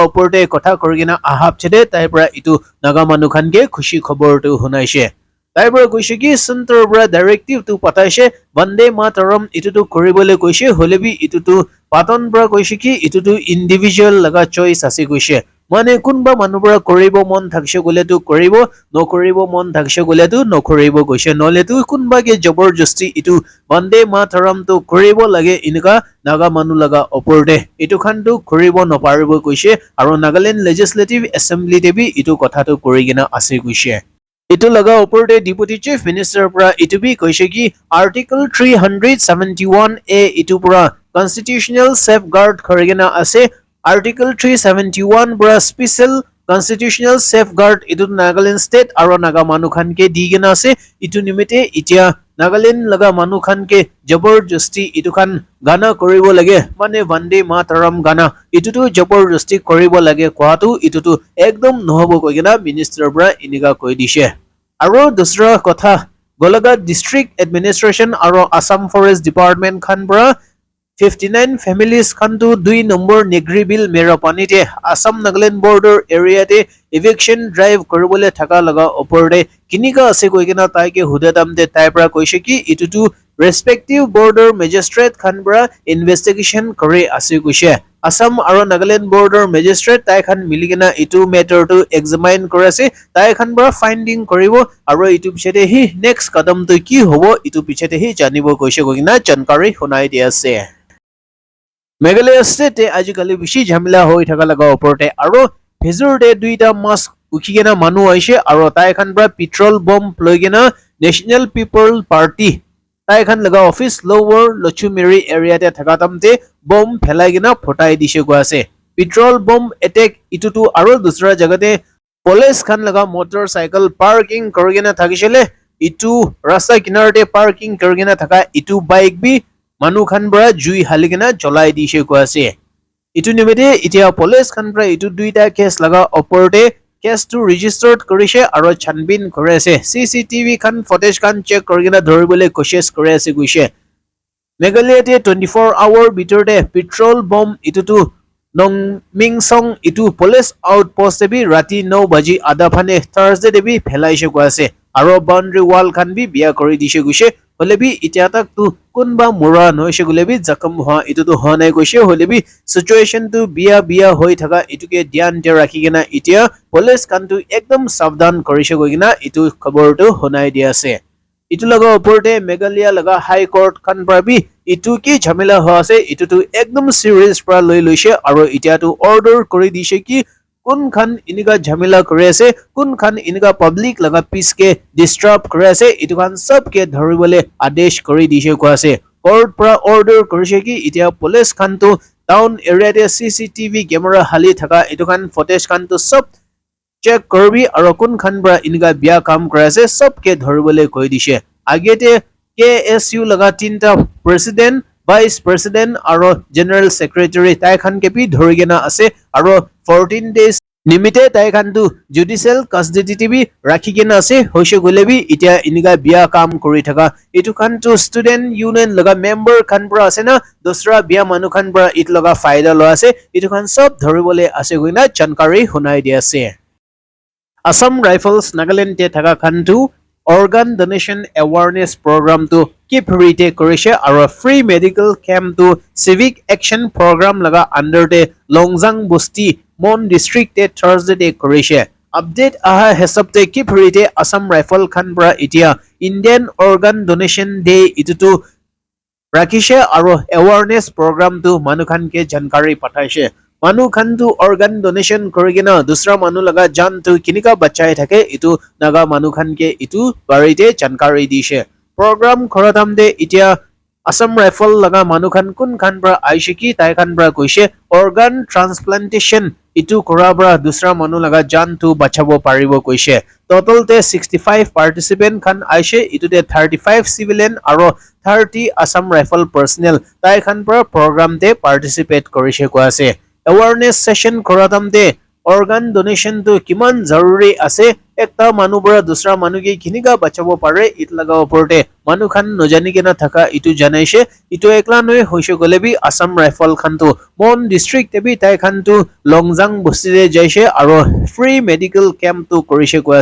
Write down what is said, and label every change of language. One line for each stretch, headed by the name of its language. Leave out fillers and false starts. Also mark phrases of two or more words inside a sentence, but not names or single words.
Naga Pidgin: oporte kotha korigina ahap chede taibra itu naga manukhan ke khushi khobor tu hunaise taibra goise ki center bra directive tu pataise Vande Mataram itu tu koribole goise holebi itu tu paton bra goise ki itu tu individual laga choice ase goise মানে কোনবা মানুবৰা কৰিব মন থাকছে গলে তো কৰিব নকৰিব মন থাকছে গলে তো নকৰিব গৈছে নলে তো কোনবাকে জবৰদস্তি ইটো বন্দে মাতৰম তো কৰিব লাগে ইনকা নাগা মানু লগা ওপৰতে ইটো খান তো কৰিব নপাৰিব কৈছে আৰু নাগালেণ্ড
English: legislative assembly
Naga Pidgin: দেবি ইটো কথাটো কৰি কিনা আছে কৈছে ইটো লগা ওপৰতে
English: deputy chief minister
Naga Pidgin: পৰা ইটো বি কৈছে কি আৰ্টিকল 371A ইটো পৰা
English: constitutional safeguard
Naga Pidgin: কৰিগিনা আছে Article 371 bra
English: special constitutional safeguard
Naga Pidgin: itu Nagaland state aro naga manukhan ke digena ase itu nimite itia Nagaland laga manukhan ke jaborjasti itu khan gana koribo lage mane Vande Mataram gana itu tu jaborjasti koribo lage koatu itu tu ekdom nohobo koigena minister bra iniga koi dise aro dusra kotha Golaghat
English: district administration
Naga Pidgin: aro Assam
English: forest department
Naga Pidgin: khan bra 59 families khantu 2 number negri bill Merapanite Assam Nagaland
English: border area
Naga Pidgin: te
English: eviction drive
Naga Pidgin: koribole thaka laga oporte kinika ase koigena taike hudatam te taipra koise ki itutu respective
English: border magistrate
Naga Pidgin: khanbra investigation kore ase koise Assam aro Nagaland
English: border magistrate
Naga Pidgin: tai khan miligena itu matter to examine korase tai khanbra finding koribo aro itu pichete hi next kadam to ki hobo itu pichete hi janibo koise koigena jankari hunai di ase Meghalaya state ajikali bishi jhamila hoi thaka laga oporte aro phezur de duita mas ukhigena manu aise aro tai khan bra
English: petrol bomb
Naga Pidgin: loigena National People Party tai khan laga office lower Lochumeri area te thaka tamte bomb phelaigena photai dise go ase
English: petrol bomb attack
Naga Pidgin: itutu aro dusra jagate police khan laga
English: motorcycle parking
Naga Pidgin: korigena thakisele itu rasta kinarte parking korigena thaka itu bike bi Manu khan bra jui haligena jolai dise ko ase itu nimete itia police khan bra itu duita case laga oporte case to registered korise aro chanbin kore ase CCTV khan footage khan check korigena dhoribole koshes kore ase guise Meghalaya te 24 hour bitorte
English: petrol bomb
Naga Pidgin: itu tu nong mingsong itu
English: police outpost
Naga Pidgin: bi rati 9 baji ada phane Thursday debi phelaise ko ase aro boundary wall khan bi biya kori dise guise holebi itia tak tu kunba mura noise gulebi zakam ha itu tu honai goise holebi situation tu biya hoi thaka ituke dhyan de rakhigena itia police kan tu ekdom savdan korise goigina itu khabor tu honai dia ase itu laga oporte Meghalaya laga
English: high court
Naga Pidgin: kan prabi itu ki jhamela ho ase itu tu ekdom serious pra loi loise aro itia tu order kori dise ki kun khan iniga jhamela kore ase kun khan iniga public laga peace ke disturb kore ase itu khan sab ke dharibole adesh kori dise ko ase court pra order korise ki itia police khan tu town area te
English: CCTV camera
Naga Pidgin: hali thaka itu khan footage khan tu sab check korbi aro kun khan bra iniga bia kam kore ase sab ke dharibole koi dise agete KSU laga tinta president Vice President aro General Secretary tai khan ke pi dhorigena ase aro 14 days nimite tai khan tu
English: judicial custody
Naga Pidgin: tv rakhigena ase hoise golebi itia iniga bia kam kori thaka itu khan tu
English: student union
Naga Pidgin: laga member khan bra ase na dosra bia manu khan bra it laga faida lo ase itu khan sob dhoribole ase goina jankari hunai dia ase Assam Rifles Nagaland te thaka khan tu
English: organ donation awareness program
Naga Pidgin: to keep rite korise aro
English: free medical camp
Naga Pidgin: to
English: civic action program
Naga Pidgin: laga
English: under the
Naga Pidgin: Longjang Busti Mon district te Thursday de korise update aha hesab te keep rite Assam Rifle khan bra itia
English: Indian organ donation day
Naga Pidgin: itu to ৰাখিছে আৰু
English: awareness programটো
Naga Pidgin: মানুহখানকে জানকাৰী পঠাইছে মানুহখানটো
English: organ donation
Naga Pidgin: কৰি কিনে দুসৰা মানুহ লগা জানটো কিনিকা বাচাই থাকে ইটো নাগা মানুহখানকে ইটো বাৰীতে জানকাৰী দিছে প্ৰগ্ৰাম খৰতামদে এতিয়া আসাম ৰাইফল লগা মানুহখান কোনখান পৰা আইছে কি তাইখান পৰা কৈছে
English: organ transplantation
Naga Pidgin: ইটো কৰাৰ পৰা দুসৰা মানুহ লগা জানটো বাচাব পাৰিব কৈছে টোটালতে 65 পাৰ্টিচিপেন্ট খান আইছে ইটোতে 35 সিভিলিয়ান আৰু 30 আসাম ৰাইফল পাৰ্সনেল তাইখান পৰা প্ৰগ্ৰামতে পাৰ্টিচিপেট কৰিছে কোৱা আছে
English: awareness session
Naga Pidgin: কৰাতামতে
English: organ donation
Naga Pidgin: to কিমান জৰুৰী আছে একটা মানুহ পৰা দুসৰা মানুহকে কিনিকা বাচাব পাৰে ইট লগা ওপৰতে মানুহখান নজানি কেনা থাকা ইটো জানাইছে ইটো একলা নয় হৈছে গলে বি আসাম ৰাইফল খানটো মন ডিস্ট্ৰিক্ট এবি তাই খানটো লংজাং বস্তিৰে যাইছে আৰু
English: free medical campটো
Naga Pidgin: কৰিছে কৈ